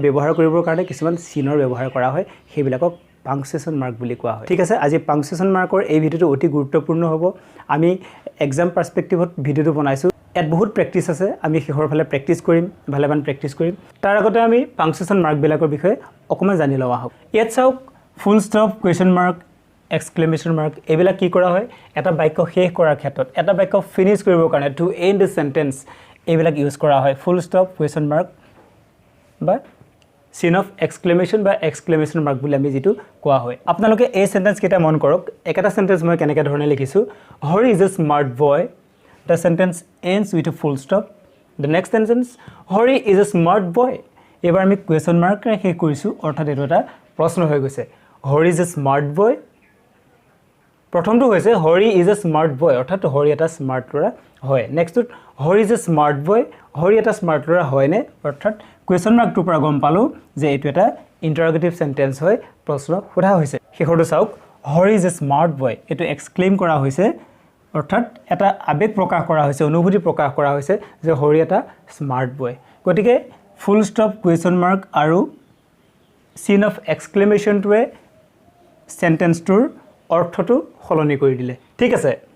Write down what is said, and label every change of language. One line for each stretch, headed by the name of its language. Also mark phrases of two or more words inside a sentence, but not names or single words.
Assamese: ব্যৱহাৰ কৰিবৰ কাৰণে কিছুমান চিনৰ ব্যৱহাৰ কৰা হয় সেইবিলাকক
English: punctuation mark
Assamese: বুলি কোৱা হয় ঠিক আছে আজি পাংচুৱেশ্যন মাৰ্কৰ এই ভিডিওটো অতি গুৰুত্বপূৰ্ণ হ'ব আমি
English: exam perspectiveত
Assamese: ভিডিওটো বনাইছো ইয়াত বহুত প্ৰেক্টিছ আছে আমি শেষৰ ফালে প্ৰেক্টিছ কৰিম ভালেমান প্ৰেক্টিছ কৰিম তাৰ আগতে আমি পাংচুৱেশ্যন মাৰ্কবিলাকৰ বিষয়ে অকমান জানি লওঁ আহক ইয়াত চাওক
English: full stop question mark exclamation mark
Assamese: এবিলা কি কৰা হয় এটা বাক্য শেষ কৰাৰ ক্ষেত্ৰত এটা বাক্য ফিনিশ কৰিবৰ কাৰণে
English: to end the sentence
Assamese: এবিলা ইউজ কৰা হয়
English: full stop question mark
Assamese: বা
English: sign of exclamation
Assamese: বা
English: exclamation mark
Assamese: বুলি আমি যেটো কোৱা হয় আপোনালোকে এই সেন্টেন্স কেটা মন কৰক একটা সেন্টেন্স মই কেনেকৈ ধৰণে লিখিছো
English: Hari is a smart boy the sentence ends with a full stop the next sentence Hari is a smart boy
Assamese: এবাৰ আমি কুৱেশ্যন মাৰ্ক শেষ কৰিছো অৰ্থাৎ এটো এটা প্ৰশ্ন হৈ গৈছে
English: Hari is a smart boy
Assamese: প্ৰথমটো হৈছে
English: Hari is a smart boy
Assamese: অৰ্থাৎ হৰি এটা স্মাৰ্ট ল'ৰা হয় নেক্সট
English: Hari is a smart boy
Assamese: হৰি এটা স্মাৰ্ট ল'ৰা হয়নে অৰ্থাৎ কুৱেশ্যন মাৰ্কটোৰ পৰা গম পালো যে এটো এটা
English: interrogative sentence
Assamese: হয় প্ৰশ্ন সোধা হৈছে শেষৰটো চাওক
English: Hari is a smart boy
Assamese: এটো এক্সক্লেইম কৰা হৈছে অৰ্থাৎ এটা আবেগ প্ৰকাশ কৰা হৈছে অনুভূতি প্ৰকাশ কৰা হৈছে যে হৰি এটা
English: smart boy
Assamese: গতিকে
English: full stop question mark
Assamese: আৰু
English: sign of exclamationটোৱে
Assamese: সেন্টেন্সটোৰ অৰ্থটো সলনি কৰি দিলে ঠিক আছে